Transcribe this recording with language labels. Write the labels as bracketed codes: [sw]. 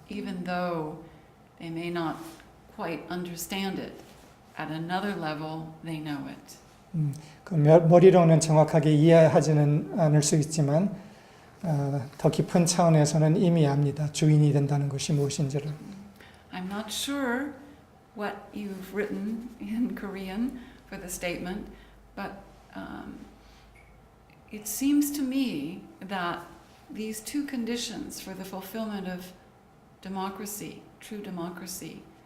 [en] Even though they may not quite understand it, at another level they know it. [ko] 그 머리로는 정확하게 이해하지는 않을 수 있지만 더 깊은 차원에서는 이미 압니다. 주인이 된다는 것이 무엇인지를. [en] I'm not sure what you've written in Korean for the statement, but it seems to me that these 2 conditions for the fulfillment of democracy, true democracy,